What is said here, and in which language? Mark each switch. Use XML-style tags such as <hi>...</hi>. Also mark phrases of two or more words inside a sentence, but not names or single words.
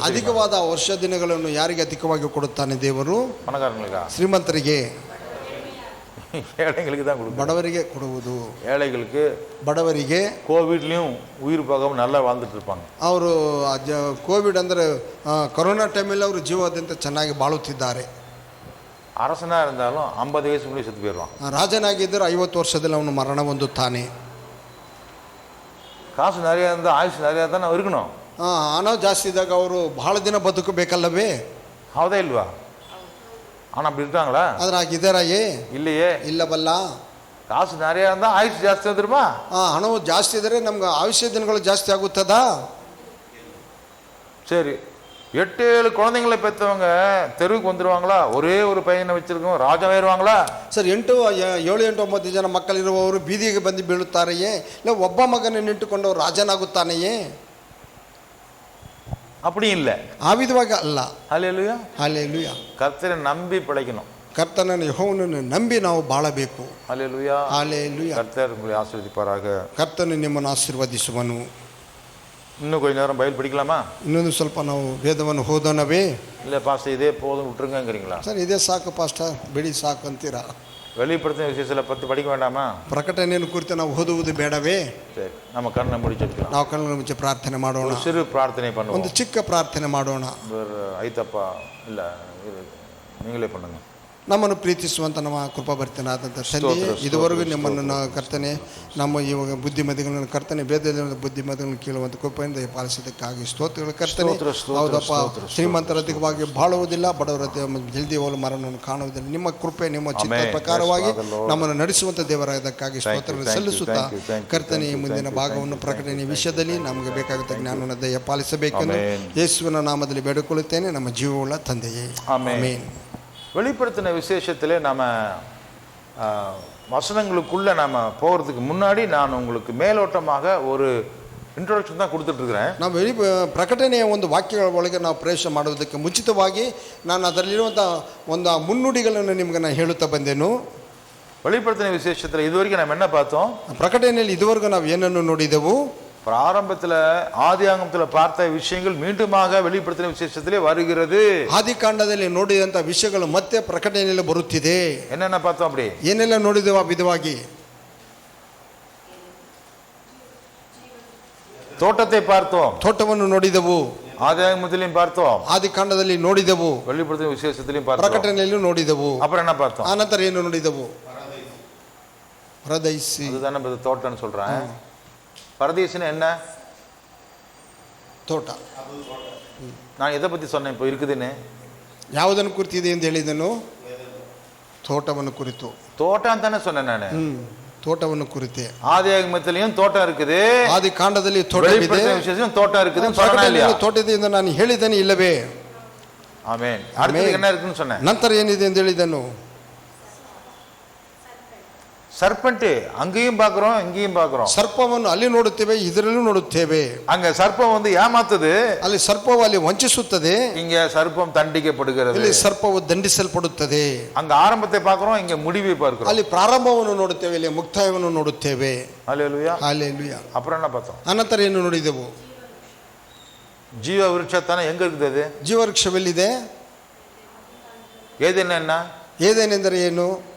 <kn>ಅಧಿಕವಾದ ವರ್ಷ ದಿನಗಳನ್ನು ಯಾರಿಗೆ ಅಧಿಕವಾಗಿ ಕೊಡುತ್ತಾನೆ ದೇವರು?</kn> <ta>பணக்காரங்களுக்கா?</ta> <kn>ಶ್ರೀಮಂತರಿಗೆ.</kn> <ta>ஏழைங்களுக்கு தான் கொடுக்கும்.</ta> <kn>ಬಡವರಿಗೆ ಕೊಡುವುದು.</kn> <ta>ஏழைகளுக்கு,</ta> <kn>ಬಡವರಿಗೆ</kn> <ta>கோவிட்லையும் உயிர் போகாம நல்லா வாழ்ந்துட்டு இருப்பாங்க.</ta> <kn>ಅವರು ಕೋವಿಡ್ ಅಂದರೆ ಕೊರೋನಾ ಟೈಮಲ್ಲಿ ಅವರು ಜೀವದಿಂದ ಚೆನ್ನಾಗಿ ಬಾಳುತ್ತಿದ್ದಾರೆ.</kn> <ta>அரசனாக இருந்தாலும் 50 வயசு முன்னாடி செத்து போயிடுவான்.</ta> <kn>ರಾಜನಾಗಿದ್ದರೆ 50 ವರ್ಷದಲ್ಲಿ ಅವನು ಮರಣ ಹೊಂದುತ್ತಾನೆ.</kn> <ta>காசு நிறையா இருந்தால் ஆயுசு நிறையா தானே இருக்கணும்.</ta> <kn>ಹಣ ಜಾಸ್ತಿ ಇದ್ದಾಗ ಅವರು ಬಹಳ ದಿನ ಬದುಕಬೇಕಲ್ಲವೇ? ಹೌದಾ ಇಲ್ವಾ?</kn> <ta>ஆனால் அப்படி இருக்காங்களா?</ta> <kn>ಅದ್ರಾಗಿದ್ದಾರೆಯೇ?</kn> <ta>இல்லையே.</ta> <kn>ಇಲ್ಲವಲ್ಲ.</kn> <ta>காசு நிறையா இருந்தால் ஆயுசு ಜಾಸ್ತಿ வந்துருமா?</ta> <kn>ಹಣವು ಜಾಸ್ತಿ ಇದ್ದರೆ ನಮ್ಗೆ ಆಯುಷ್ಯ ದಿನಗಳು ಜಾಸ್ತಿ ಆಗುತ್ತದಾ?</kn> <ta>சரி, 8-7 குழந்தைங்களை பெற்றவங்க தெருவுக்கு வந்துடுவாங்களா? ஒரே ஒரு பையனை வச்சிருக்கோம் ராஜாவாயிருவாங்களா?</ta> <kn>ಸರ್ 7, 8, 9 ಜನ ಮಕ್ಕಳಿರುವವರು ಬೀದಿಗೆ ಬಂದು ಬೀಳುತ್ತಾರೆಯೇ? ಇಲ್ಲ ಒಬ್ಬ ಮಗನನ್ನು ಇಟ್ಟುಕೊಂಡವರು ರಾಜನಾಗುತ್ತಾನೆಯೇ?</kn> <ta>அப்படி இல்லை.</ta> <kn>ಆ ವಿಧವಾಗಿ ಅಲ್ಲ.</kn> <ta>ஹல்லேலூயா.</ta> <kn>ಹಲ್ಲೆಲೂಯಾ.</kn> <ta>கர்த்தரை நம்பி பிழைக்கணும்.</ta> <kn>ಕರ್ತನನ್ನು ಯೆಹೋವನನ್ನು ನಂಬಿ ನಾವು ಬಾಳಬೇಕು.</kn> <ta>ஹல்லேலூயா.</ta> <kn>ಹಲ್ಲೆಲೂಯಾ.</kn> <ta>கர்த்தர் உங்களை ஆசீர்வதிப்பாராக.</ta> <kn>ಕರ್ತನು ನಿಮ್ಮನ್ನು ಆಶೀರ್ವದಿಸುವನು.</kn> <ta>இன்னும் கொஞ்ச நேரம் பைபிள் படிக்கலாமா?</ta> <kn>ಇನ್ನೊಂದು ಸ್ವಲ್ಪ ನಾವು ವೇದವನ್ನು ಓದೋಣವೇ?</kn> <ta>இல்லை பாஸ்டர் இதே போதும் விட்டுருங்கிறீங்களா?</ta> <kn>ಸರ್ ಇದೇ ಸಾಕು ಪಾಸ್ಟರ್, ಬಿಡಿ ಸಾಕು ಅಂತೀರಾ?</kn> <ta>வெளிப்படுத்தின விசேஷத்தில் 10 படிக்க வேண்டாமா?</ta> <kn>ಪ್ರಕಟಣೆಯನ್ನು ಕುರಿತು ನಾವು ಓದುವುದು ಬೇಡವೇ?</kn> <ta>சரி, நம்ம கண்ணை முடிச்சிருக்கலாம்.</ta> <kn>ನಾವು ಕಣ್ಣು ಮುಚ್ಚಿ ಪ್ರಾರ್ಥನೆ ಮಾಡೋಣ.</kn> <ta>ஒரு சிறு பிரார்த்தனை பண்ணுவோம்.</ta> <kn>ಒಂದು ಚಿಕ್ಕ ಪ್ರಾರ್ಥನೆ ಮಾಡೋಣ.</kn> <ta>ஐத்தப்பா இல்லை நீங்களே பண்ணுங்க.</ta> <kn>ನಮ್ಮನ್ನು ಪ್ರೀತಿಸುವಂಥ ನಮ್ಮ ಕೃಪಾಭರಿತನಾದಂಥ ತಂದೆಯೇ, ಇದುವರೆಗೂ ನಿಮ್ಮನ್ನು ಕರ್ತನೆ ನಮ್ಮ ಇವಾಗ ಬುದ್ಧಿಮತಿಗಳನ್ನು ಕರ್ತನೆ ಭೇದದ ಬುದ್ಧಿಮತಿಗಳನ್ನು ಕೇಳುವಂಥ ಕೃಪೆಯಿಂದ ಪಾಲಿಸೋದಕ್ಕಾಗಿ ಸ್ತೋತ್ರಗಳು ಕರ್ತನೆ. ಹೌದಪ್ಪ, ಶ್ರೀಮಂತರ ಅಧಿಕವಾಗಿ ಬಾಳುವುದಿಲ್ಲ, ಬಡವರ ಜಲ್ದಿ ಹೋಗಲು ಮರಣವನ್ನು ಕಾಣುವುದಿಲ್ಲ. ನಿಮ್ಮ ಕೃಪೆ ನಿಮ್ಮ ಚಿತ್ತ ಪ್ರಕಾರವಾಗಿ ನಮ್ಮನ್ನು ನಡೆಸುವಂಥ ದೇವರಾದಕ್ಕಾಗಿ ಸ್ತೋತ್ರಗಳು ಸಲ್ಲಿಸುತ್ತಾ ಕರ್ತನೆ ಈ ಮುಂದಿನ ಭಾಗವನ್ನು ಪ್ರಕಟಣೆ ವಿಷಯದಲ್ಲಿ ನಮಗೆ ಬೇಕಾಗುತ್ತ ಜ್ಞಾನವನ್ನು ದಯ ಪಾಲಿಸಬೇಕೆಂದು ಯೇಸುವಿನ ನಾಮದಲ್ಲಿ ಬೇಡಿಕೊಳ್ಳುತ್ತೇನೆ, ನಮ್ಮ ಜೀವವುಳ್ಳ ತಂದೆಯೇ, ಆಮೆನ್.</kn> <ta>வெளிப்படுத்தின விசேஷத்தில் நாம் வசனங்களுக்குள்ளே நாம் போகிறதுக்கு முன்னாடி நான் உங்களுக்கு மேலோட்டமாக ஒரு ಇಂಟ್ರೊಡಕ್ಷನ್ தான் கொடுத்துட்ருக்கிறேன்.</ta> <kn>ನಾವು ಪ್ರಕಟಣೆಯ ಒಂದು ವಾಕ್ಯಗಳ ಒಳಗೆ ನಾವು ಪ್ರವೇಶ ಮಾಡುವುದಕ್ಕೆ ಮುಂಚಿತವಾಗಿ ನಾನು ಅದರಲ್ಲಿರುವಂಥ ಒಂದು ಮುನ್ನುಡಿಗಳನ್ನು ನಿಮ್ಗೆ ನಾನು ಹೇಳುತ್ತಾ ಬಂದೆನು.</kn> <ta>வெளிப்படுத்தின விசேஷத்தில் இதுவரைக்கும் நம்ம என்ன பார்த்தோம்?</ta> <kn>ಪ್ರಕಟಣೆಯಲ್ಲಿ ಇದುವರೆಗೂ ನಾವು ಏನನ್ನು ನೋಡಿದೆವು?</kn> <ta>ஆரம்பத்தில் ஆதியாகமத்தில் பார்த்த விஷயங்கள் மீண்டுமாக வெளிப்படுத்தின விசேஷத்திலே வருகிறது.</ta> <kn>ಆದಿಕಾಂಡದಲ್ಲಿ ನೋಡಿದಂಥ ವಿಷಯಗಳು ಮತ್ತೆ ಪ್ರಕಟಣೆಯಲ್ಲಿ ಬರುತ್ತಿದೆ.</kn> <ta>என்னென்ன பார்த்தோம்? அப்படி</ta> <kn>ಏನೆಲ್ಲ ನೋಡಿದೆವು? ಆ ವಿಧವಾಗಿ</kn> <ta>தோட்டத்தை பார்த்தோம்,</ta> <kn>ತೋಟವನ್ನು ನೋಡಿದೆವು.</kn> <ta>ஆதியாகமத்திலையும் பார்த்தோம்,</ta> <kn>ಆದಿಕಾಂಡದಲ್ಲಿ ನೋಡಿದೆವು,</kn> <ta>வெளிப்படுத்தின விசேஷத்திலையும் பார்த்தோம்,</ta> <kn>ಪ್ರಕಟಣೆಯಲ್ಲಿ ನೋಡಿದೆವು.</kn> <ta>அப்புறம் என்ன பார்த்தோம்?</ta> <kn>ಆನಂತರ ಏನು ನೋಡಿದೆವು? ಪರದೈಸಿ.</kn> <ta>அதுதானே தோட்டம்னு சொல்றேன். பரதீசுன்னு என்ன?</ta> <kn>ತೋಟ.</kn> <ta>நான் எதை பற்றி சொன்னேன் இப்போ இருக்குதுன்னு?</ta> <kn>ಯಾವುದನ್ನು ಕುರಿತಿದೆ ಎಂದು ಹೇಳಿದನು? ತೋಟವನ್ನು ಕುರಿತು.</kn> <ta>தோட்டம் ಅಂತಾನೆ சொன்னேன் ನಾನು.</ta> <kn>ತೋಟವನ್ನು ಕುರಿತೆ.</kn> <ta>ஆதியாகமத்திலையும் தோட்டம் இருக்குது,</ta> <kn>ಆದಿಕಾಂಡದಲ್ಲಿ ತೋಟವಿದೆ,</kn> <ta>தோட்டம் இருக்குதுன்னு</ta> <kn>ತೋಟದಿಂದ ನಾನು ಹೇಳಿದ್ದೇನೆ ಇಲ್ಲವೇ? ಆಮೆನ್.</kn> <ta>அடுத்து என்ன இருக்குன்னு சொன்னேன்.</ta> <kn>ನಂತರ ಏನಿದೆ ಎಂದು ಹೇಳಿದನು?</kn> <ta>சர்பண்ட் அங்கேயும் பார்க்கிறோம், இங்கேயும் பார்க்கிறோம்.</ta> <kn>ಸರ್ಪವನ್ನು ಅಲ್ಲಿ ನೋಡುತ್ತೇವೆ, ಇದರಲ್ಲೂ ನೋಡುತ್ತೇವೆ.</kn> <ta>அங்க சர்ப்பம் வந்து ஏமாத்துது,</ta> <kn>ಅಲ್ಲಿ ಸರ್ಪವು ಅಲ್ಲಿ ವಂಚಿಸುತ್ತದೆ,</kn> <ta>இங்க சர்ப்பம் தண்டிக்கப்படுகிறது.</ta> <kn>ಇಲ್ಲಿ ಸರ್ಪವು ದಂಡಿಸಲ್ಪಡುತ್ತದೆ.</kn> <ta>அங்க ஆரம்பத்தை பார்க்கிறோம், இங்க முடிவை பார்க்கிறோம்.</ta> <kn>ಅಲ್ಲಿ ಪ್ರಾರಂಭವನ್ನು ನೋಡುತ್ತೇವೆ, ಇಲ್ಲಿ ಮುಕ್ತಾಯವನ್ನು ನೋಡುತ್ತೇವೆ.</kn> <ta>ஹல்லேலூயா, ஹல்லேலೂಯಾ. அப்புறம் என்ன பார்த்தோம்?</ta> <kn>ಅನಂತರ ಏನು ನೋಡಿದೆವು?</kn> <ta>ஜீவ விருட்சத்தானே எங்க இருக்குது? அது</ta> <kn>ಜೀವವೃಕ್ಷವೆಲ್ಲಿದೆ?</kn> <ta>ஏதேன் என்ன?</ta> <kn>ಏದೇನೆಂದರೆ ಏನು?</kn>